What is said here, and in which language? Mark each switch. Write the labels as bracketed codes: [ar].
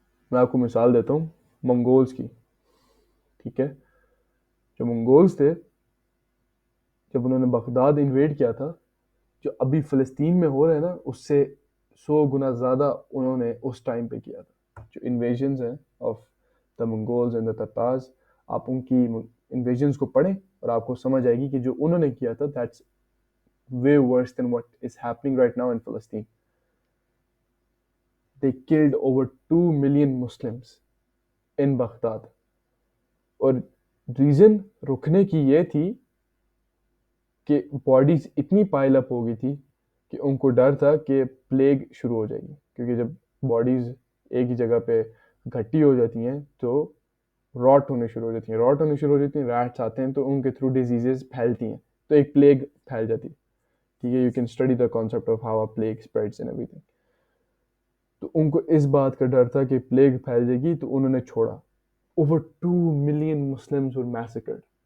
[ur] میں آپ کو مثال دیتا ہوں منگولز کی. ٹھیک ہے، جو منگولز تھے، جب انہوں نے بغداد انویڈ کیا تھا، جو ابھی فلسطین میں ہو رہے ہیں نا، اس سے 100 گنا زیادہ انہوں نے اس ٹائم پہ کیا تھا. جو انویژنز ہیں آف دا منگولز اینڈ دا تتارز، آپ ان کی انویژنز کو پڑھیں اور آپ کو سمجھ آئے گی کہ جو انہوں نے کیا تھا [en] That's way worse than what is happening right now in Palestine. They killed over 2 million Muslims in Baghdad. [ur] اور ریزن رکنے کی یہ تھی کہ باڈیز اتنی پائل اپ ہو گئی تھی کہ ان کو ڈر تھا کہ پلیگ شروع ہو جائے گی، کیونکہ جب باڈیز ایک ہی جگہ پہ گھٹی ہو جاتی ہیں تو راٹ ہونے شروع ہو جاتی ہیں، ریٹس آتے ہیں تو ان کے تھرو ڈیزیزز پھیلتی ہیں، تو ایک پلیگ پھیل جاتی ہے. ٹھیک ہے، [en] You can study the concept of how plague spreads and every thing. [ur] تو ان کو اس بات کا ڈر تھا کہ پلیگ پھیل جائے گی، تو انہوں نے چھوڑا. [en] Over 2 million Muslims were massacred.